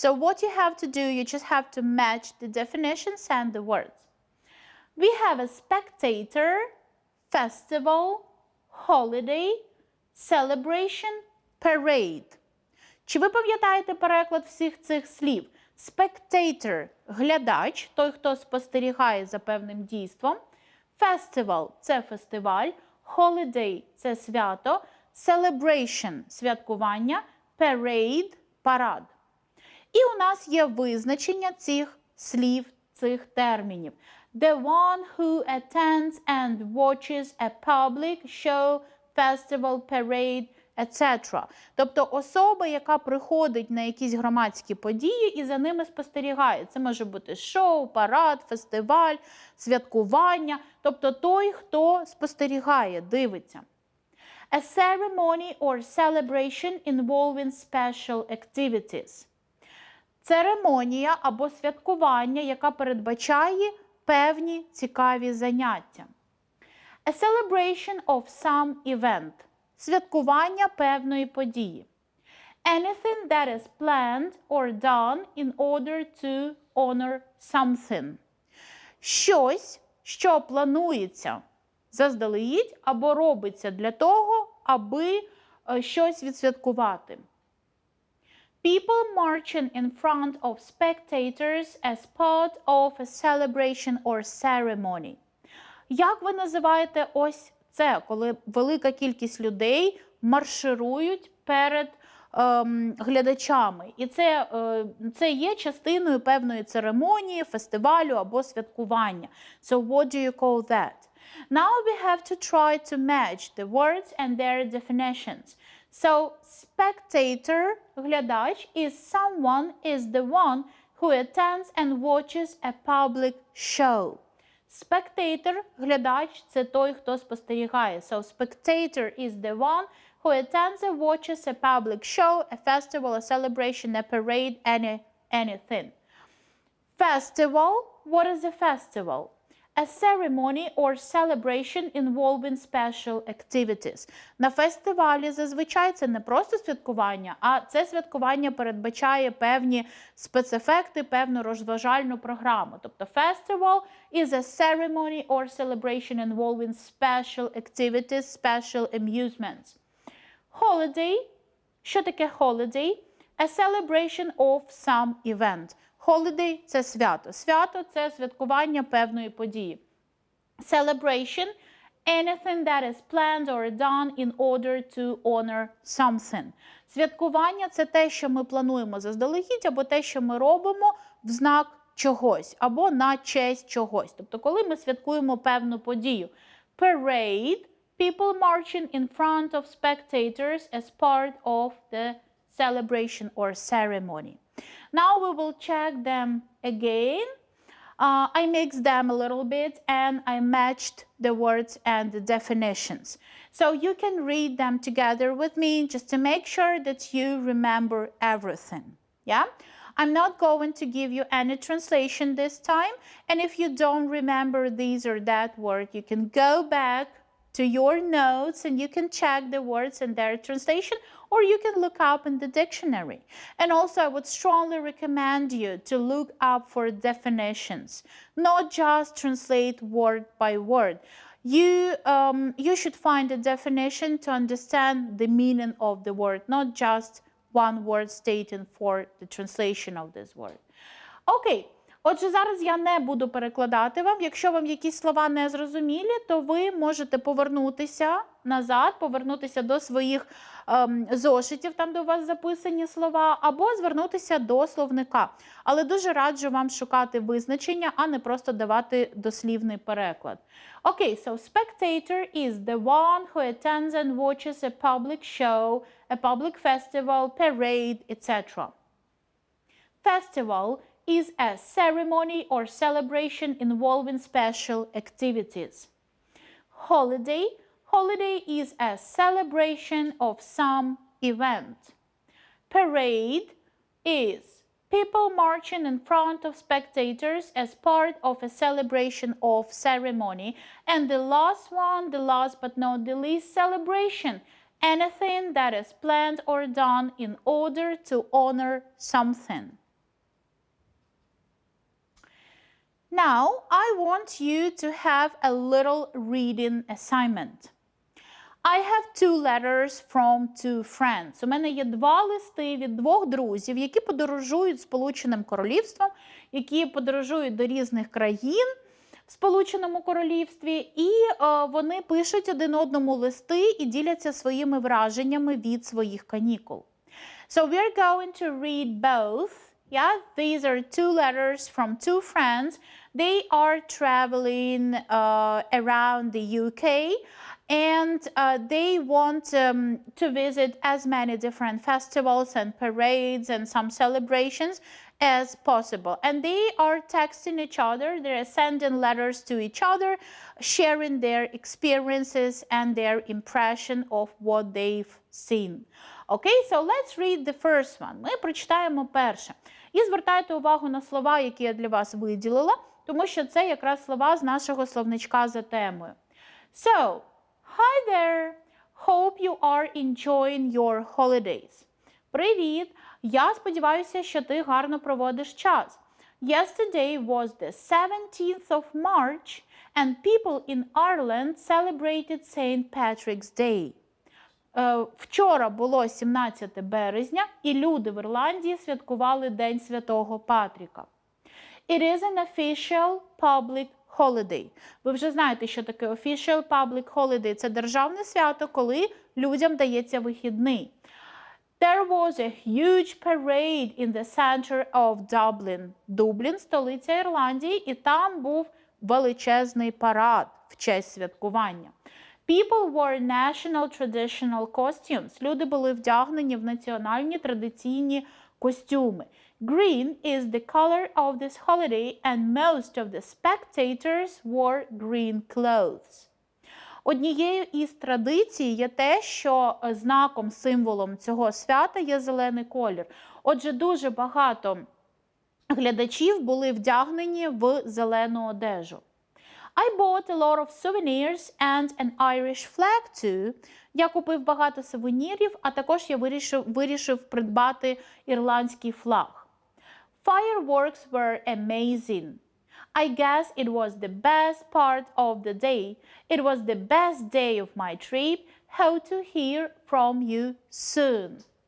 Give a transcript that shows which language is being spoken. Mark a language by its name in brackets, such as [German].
[English] So what you have to do, you just have to match the definitions and the words. We have a spectator, festival, holiday, celebration, parade. [Ukrainian] Чи ви пам'ятаєте переклад всіх цих слів? [English] Spectator [Ukrainian] – глядач, той, хто спостерігає за певним дійством. Festival – це фестиваль. Holiday – це свято. Celebration – святкування. Parade – парад. І у нас є визначення цих слів, цих термінів. [English] The one who attends and watches a public show, festival, parade, etc. [Ukrainian] Тобто особа, яка приходить на якісь громадські події і за ними спостерігає. Це може бути шоу, парад, фестиваль, святкування. Тобто той, хто спостерігає, дивиться. [English] A ceremony or celebration involving special activities. [Ukrainian] Церемонія або святкування, яка передбачає певні цікаві заняття. [English] A celebration of some event. [Ukrainian] Святкування певної події. [English] Anything that is planned or done in order to honor something. [Ukrainian] Щось, що планується заздалегідь або робиться для того, аби щось відсвяткувати. People marching in front of spectators as part of a celebration or ceremony. Як ви називаєте ось це, коли велика кількість людей марширують перед глядачами. І це є частиною певної церемонії, фестивалю або святкування. [English] So what do you call that? Now we have to try to match the words and their definitions. So, spectator, глядач, is someone, is the one who attends and watches a public show. [Ukrainian] Spectator, глядач, це той, хто спостерігає. [English] So, spectator is the one who attends and watches a public show, a festival, a celebration, a parade, anything. Festival, what is a festival? A ceremony or celebration involving special activities. [Ukrainian] На фестивалі зазвичай це не просто святкування, а це святкування передбачає певні спецефекти, певну розважальну програму. Тобто [English] festival is a ceremony or celebration involving special activities, special amusements. Holiday, [Ukrainian] що таке [English] holiday? A celebration of some event. [Ukrainian] Holiday – це свято. Свято – це святкування певної події. [English] Celebration – anything that is planned or done in order to honor something. [Ukrainian] Святкування – це те, що ми плануємо заздалегідь, або те, що ми робимо в знак чогось, або на честь чогось. Тобто, коли ми святкуємо певну подію. [English] Parade – people marching in front of spectators as part of the celebration or ceremony. Now we will check them again. I mixed them a little bit and I matched the words and the definitions. So you can read them together with me just to make sure that you remember everything. Yeah? I'm not going to give you any translation this time. And if you don't remember these or that word, you can go back to your notes and you can check the words and their translation, or you can look up in the dictionary. And also I would strongly recommend you to look up for definitions, not just translate word by word. You should find a definition to understand the meaning of the word, not just one word stating for the translation of this word. Okay. [Ukrainian] Отже, зараз я не буду перекладати вам. Якщо вам якісь слова не зрозумілі, то ви можете повернутися назад, повернутися до своїх зошитів, там, де у вас записані слова, або звернутися до словника. Але дуже раджу вам шукати визначення, а не просто давати дослівний переклад. [English] Okay, so spectator is the one who attends and watches a public show, a public festival, parade, etc. Festival is a ceremony or celebration involving special activities. Holiday. Holiday is a celebration of some event. Parade is people marching in front of spectators as part of a celebration of ceremony. And the last one, the last but not the least, celebration. Anything that is planned or done in order to honor something. Now, I want you to have a little reading assignment. I have 2 letters from 2 friends. [Ukrainian] У мене є 2 листи від 2 друзів, які подорожують Сполученим Королівством, які подорожують до різних країн в Сполученому Королівстві, і вони пишуть один одному листи і діляться своїми враженнями від своїх канікул. [English] So we are going to read both. Yeah, these are 2 letters from 2 friends. They are traveling around the UK and they want to visit as many different festivals and parades and some celebrations as possible. And they are texting each other, they're sending letters to each other, sharing their experiences and their impression of what they've seen. Okay, so let's read the first one. [Ukrainian] Ми прочитаємо перше. І звертайте увагу на слова, які я для вас виділила, тому що це якраз слова з нашого словничка за темою. [English] So, hi there! Hope you are enjoying your holidays. [Ukrainian] Привіт! Я сподіваюся, що ти гарно проводиш час. [English] Yesterday was the 17th of March and people in Ireland celebrated St. Patrick's Day. [Ukrainian] Вчора було 17 березня, і люди в Ірландії святкували День Святого Патріка. [English] It is an official public holiday. [Ukrainian] Ви вже знаєте, що таке [English] official public holiday. [Ukrainian] Це державне свято, коли людям дається вихідний. [English] There was a huge parade in the center of Dublin. [Ukrainian] Дублін – столиця Ірландії, і там був величезний парад в честь святкування. [English] People wore national traditional costumes. [Ukrainian] Люди були вдягнені в національні традиційні костюми. [English] Green is the color of this holiday and most of the spectators wore green clothes. [Ukrainian] Однією із традицій є те, що знаком, символом цього свята є зелений колір. Отже, дуже багато глядачів були вдягнені в зелену одежу. [English] I bought a lot of souvenirs and an Irish flag too. [Ukrainian] Я купив багато сувенірів, а також я вирішив придбати ірландський флаг. [English] Fireworks were amazing. I guess it was the best part of the day. It was the best day of my trip. Hope to hear from you soon.